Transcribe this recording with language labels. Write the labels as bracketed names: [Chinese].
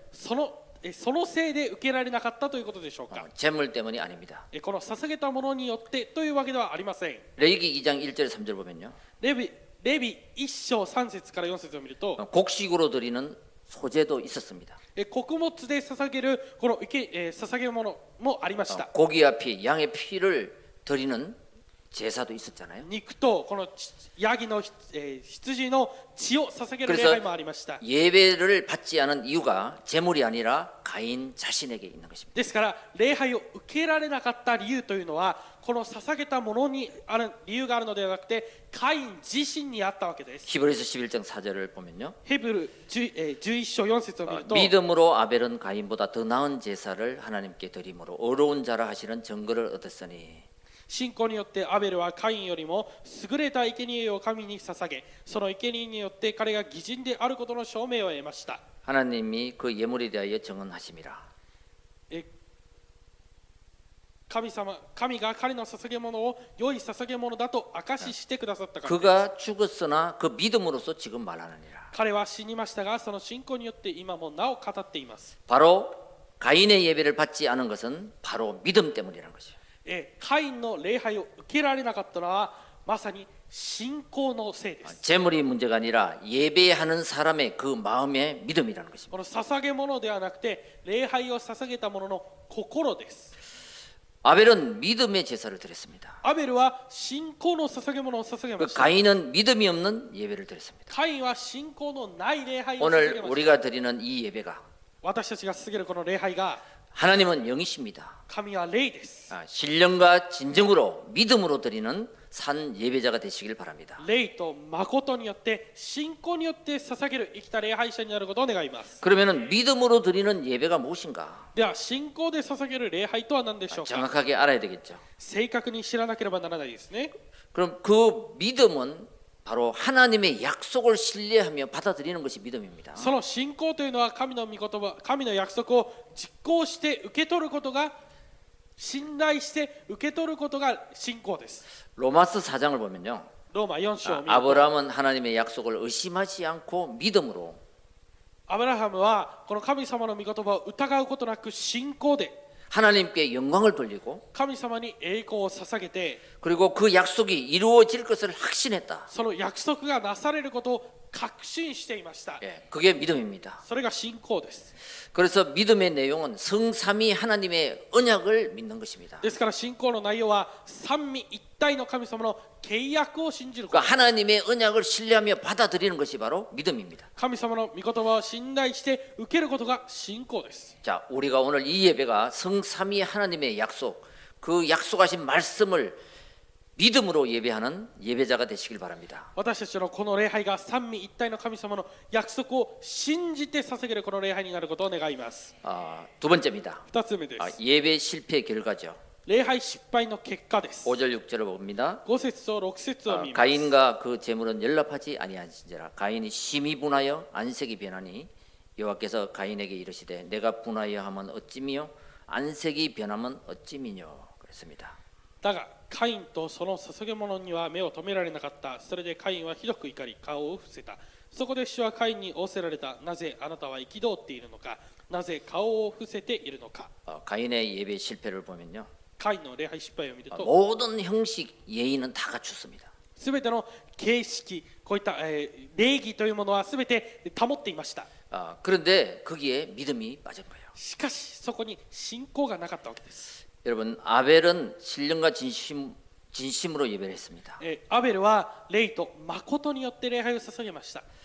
[Japanese] そのせいで受けられなかったということでしょうか。 [Korean] 제물 때문이 아닙니다. [Japanese] この捧げたものによってというわけではありません。 [Korean] 레위기 2장 1절 3절 보면요. [Japanese] レビ1章3節から4節を見ると、 [Korean] 곡식으로 드리는 소제도 있었습니다. [Japanese] 穀物で捧げるこの捧げ物もありました。 [Korean] 고기와 피, 양의 피를 드리는 제사도 있었잖아요. [Japanese] 肉とこのヤギの羊の血を捧げる礼拝もありました。 [Korean] 예배를 받지 않은 이유가 제물이 아니라 가인 자신에게 있는 것입니다. [Japanese] ですから礼拝を受けられなかった理由というのは、この捧げたものにある理由があるのではなくて、カイン自身にあったわけです。 [Korean] 히브리서 11장 4절을 보면요. [Japanese] ヘブル11章4節を見ると、 [Korean] 믿음으로 아벨은 가인보다 더 나은 제사를 하나님께 드림으로 어려운 자라 하시는 증거를 얻었으니. [Japanese] 信仰によってアベルはカインよりも優れた生贄を神に捧げ、その生贄によって彼が義人であることの証明を得ました。 [Korean] 하나님이 그 예물에 대하여 증언하심이라. [Japanese] 神が彼の捧げ物を良い捧げ物だと証ししてくださったからです。 [Korean] 그가 죽었으나 그 믿음으로서 지금 말하느니라. [Japanese] 彼は死にましたが、その信仰によって今もなお語っています。 [Korean] 바로 가인의 예배를 받지 않은 것은 바로 믿음 때문이라는 것이에요. [Japanese] カインの礼拝を受けられなかったのはまさに信仰のせいです。 [Korean] 제물이 문제가 아니라 예배하는 사람의 그 마음의 믿음이라는 것입니다. [Japanese] この捧げ物ではなくて礼拝を捧げたものの心です。 [Korean] 아벨은 믿음의 제사를 드렸습니다. [Japanese] アベルは信仰の捧げ物を捧げま [Korean] 그 [Japanese] した。 [Korean] 가인은 믿음이 없는 예배를 드렸습니다. [Japanese] カインは信仰のない礼拝を捧げ [Korean] 오늘 [Japanese] ました。 [Korean] 우리가 드리는 이 예배가 [Japanese] 私たちが捧げるこの礼拝が [Korean] 하나님은 영이십니다. [Japanese] 神は霊です。 [Korean] 신령과 진정으로 믿음으로 드리는 산 예배자가 되시길 바랍니다. [Japanese] 霊と誠によって信仰によって捧げる生きた礼拝者になることを願います。 [Korean] 그러면은 믿음으로 드리는 예배가 무엇인가? [Japanese] では信仰で捧げる礼拝とは何でしょうか。 [Korean] 정확하게 알아야 되겠죠. [Japanese] 正確に知らなければならないですね。 [Korean] 그럼 그 믿음은 바로 하나님의 약속을 신뢰하며 받아들이는 것이 믿음입니다. [Japanese] その信仰というのは神の御言葉、神の約束を実行して受け取ることが、信頼して受け取ることが信仰です。 [Korean] 로마서 4장을 보면요. [Japanese] ローマ4章を見ると、 [Korean] 아브라함은 하나님의 약속을 의심하지 않고 믿음으로 [Japanese] アブラハムはこの神様の御言葉を疑うことなく信仰で [Korean] 하나님께 영광을 돌리고 [Japanese] 神様に栄光を捧げて、 [Korean] 그리고 그 약속이 이루어질 것을 확신했다. [Japanese] その約束がなされることを確信していました。 [Korean] 그게 믿음입니다. [Japanese] それが信仰です。 [Korean] 그래서 믿음의 내용은 성삼위 하나님의 언약을 믿는 것입니다. [Japanese] ですから信仰の内容は三位一体の神様の契約を信じるこ [Korean] 그러니까 [Japanese] と。 [Korean] 하나님의 언약을 신뢰하며 받아들이는 것이 바로 믿음입니다. [Japanese] 神様の御言葉を信頼して受けることが信仰です。 [Korean] 자, 우리가 오늘 이 예배가 성삼위 하나님의 약속, 그 약속하신 말씀을 믿음으로 예배하는 예배자가 되시길 바랍니다. [Japanese] 私たちのこの礼拝が三位一体の神様の約束を信じて捧げるこの礼拝になることを願います。 [Korean] 두 번째입니다. [Japanese] 二つ目です。 [Korean] 예배 실패 결과죠. [Japanese] 礼拝失敗の結果です。 [Korean] 5절 6절을 봅니다. [Japanese] 5節と6節を見ます。 [Korean] 가인과 그 제물은 연락하지 아니하신지라. 가인이 심히 분하여 안색이 변하니 여호와께서 가인에게 이르시되 내가 분하여 하면 어찌미요 안색이 변하면 어찌미뇨 그랬습니다. [Japanese] だがカインとその捧げ物には目を留められなかった。それでカインはひどく怒り顔を伏せた。そこで主はカインに仰せられた。なぜあなたは憤っているのか。なぜ顔を伏せているのか。 [Korean] 가인의 예배 실패를 보면요. [Japanese] カインの礼拝失敗を見ると [Korean] 모든 형식 예의는 다 갖췄습니다. [Japanese] すべての形式、こういった、礼儀というものはすべて保っていました。 [Korean] 그런데 거기에 믿음이 빠진 거예요. [Japanese] しかしそこに信仰がなかったわけです。 [Korean] 여러분 아벨은 신령과 진심으로 예배를 했습니다. [Japanese] アベルは霊と誠によって礼拝を捧げました。